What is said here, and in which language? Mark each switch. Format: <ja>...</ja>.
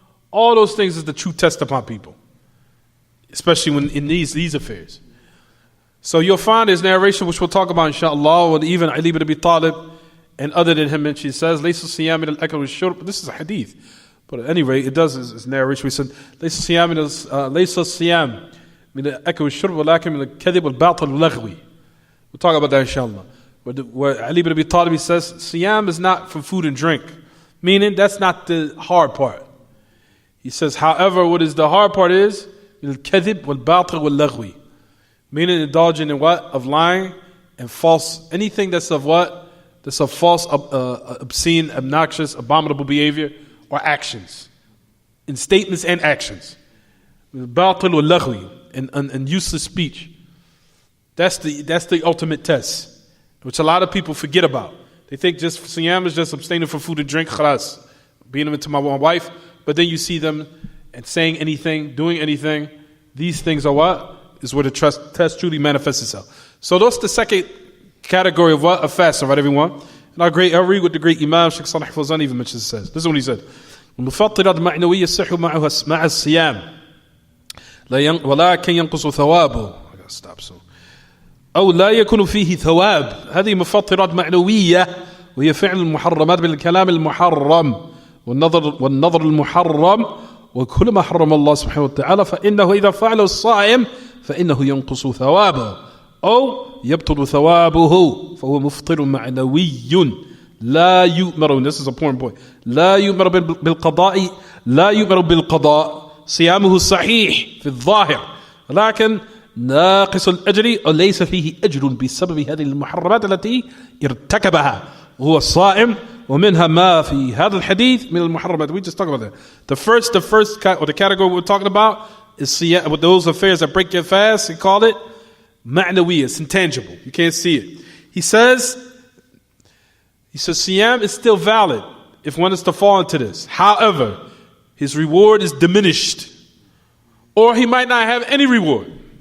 <en>All those things is the true test upon people. Especially when in these affairs. So you'll find there's narration which we'll talk about inshallah, with even Ali ibn Abi Talib and other than him, and she says,</en> <ar>لَيْسَ الصِّيَامِ مِنَ الْأَكْلِ وَالشُّرْبِ.</ar> <en>This is a hadith. But at any rate, it does, it's narration. We said,</en> <ar>لَيْسَ الصِّيَامِ مِنَ الْأَكْلِ وَالشُّرْبِ وَلَكِنْ مِنَ الْكَذِبِ وَالْبَاطِلِ وَاللَّغْوِ.</ar> <en>We'll talk about that inshallah. Where Ali ibn Abi Talib, he says, Siyam is not from food and drink. Meaning, that's not the hard part. He says, however, what is the hard part is,</en> <ar>الْكَذِبِ وَالْبَاطِلِ وَاللَّغْوِ.</ar> <en>Meaning indulging in what? Of lying and false, anything that's of what? That's of false, obscene, obnoxious, abominable behavior or actions. In statements and actions. Batil wal laghwi, and useless speech. That's the ultimate test, which a lot of people forget about. They think just siyam is just abstaining from food and drink, khalas, being into my wife, but then you see them and saying anything, doing anything. These things are what? Is where the test truly manifests itself. So that's the second category of what? Of fasting, right, everyone? And I'll read what the great Imam Sheikh Salih Fawzan even mentions, says. This is what he said.</en> <ar>المفطرات معنوية يصح مع الصيام ولكن ينقص ثوابه.</ar> <en>I gotta stop soon.</en> <ar>أو لا يكون فيه ثواب. هذه مفطرات معنوية وهي فعل المحرمات بالكلام المحرم والنظر المحرم وكل ما حرم الله سبحانه وتعالى فإنه إذا فعله الصائم فإنه ينقص ثوابه أو يبطل ثوابه فهو مفطر معنوي لا يؤمر.</ar> <en>This is a important point.</en> <ar>لا يؤمر بالقضاء لا يؤمر بالقضاء صيامه صحيح في الظاهر لكن ناقص الأجر وليس فيه أجر بسبب هذه المحرمات التي ارتكبها وهو الصائم ومنها ما في هذا الحديث من المحرمات.</ar> <en>We just talked about that. The first or the category we're talking about is with those affairs that break your fast. He called it ma'nawi. It's intangible. You can't see it. He says siyam is still valid if one is to fall into this. However, his reward is diminished, or he might not have any reward.</en>